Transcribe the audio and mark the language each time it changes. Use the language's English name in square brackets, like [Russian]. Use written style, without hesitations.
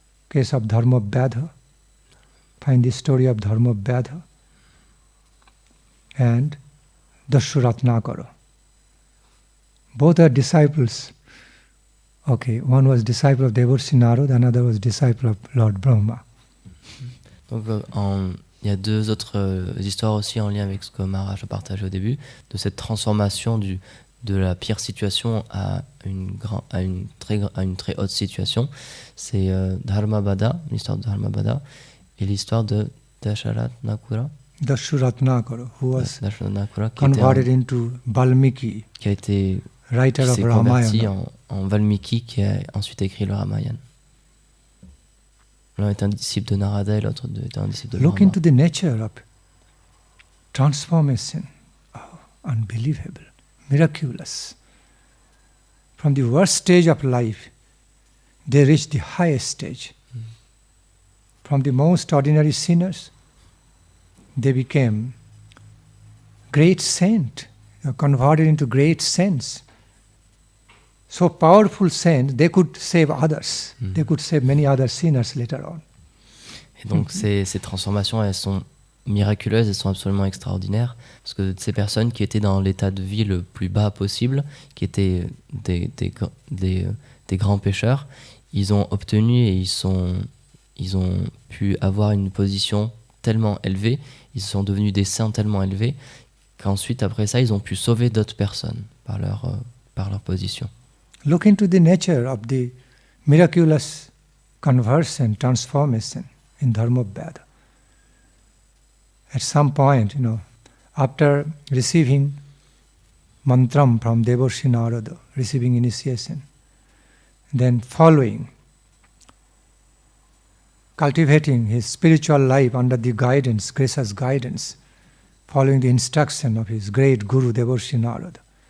[English] Case of Dharma Vyadha. Find the story of Dharma Vyadha and Dashu Ratnakara. Both are disciples. Okay, one was disciple of Devarshi Narad, another was disciple of Lord Brahma. [French] Donc il y a deux autres histoires aussi en lien avec ce que Maharaj a partagé au début, de cette transformation de la pire situation à une très haute situation. C'est Dharmabhada, l'histoire de Dharmabhada, et l'histoire de Dasharatnakara. [English] Dashuratnakara, who was Dashuratnakara, converted into Valmiki, [French] qui s'est converti en Valmiki, qui a ensuite écrit le Ramayana. L'un est un disciple de Narada et l'autre est un disciple de [English] Look [French] Brahma. [English] into the nature of transformation. Oh, unbelievable, miraculous. From the worst stage of life, they reach the highest stage. From the most ordinary sinners, they became great saint, converted into great saints. So powerful saints, they could save others. They could save many other sinners later on. [French] Et donc ces transformations, elles sont miraculeuses, elles sont absolument extraordinaires, parce que ces personnes qui étaient dans l'état de vie le plus bas possible, qui étaient des grands pécheurs, ils ont obtenu et ils ont pu avoir une position tellement élevée, ils sont devenus des saints tellement élevés, qu'ensuite, après ça, ils ont pu sauver d'autres personnes par leur position. [English] Look into the nature of the miraculous conversion, transformation in Dharma Vyadha. At some point, after receiving mantram from Devarshi Narada, receiving initiation, then following, cultivating his spiritual life under the guidance, gracious guidance, following the instruction of his great Guru Devarshi Narada.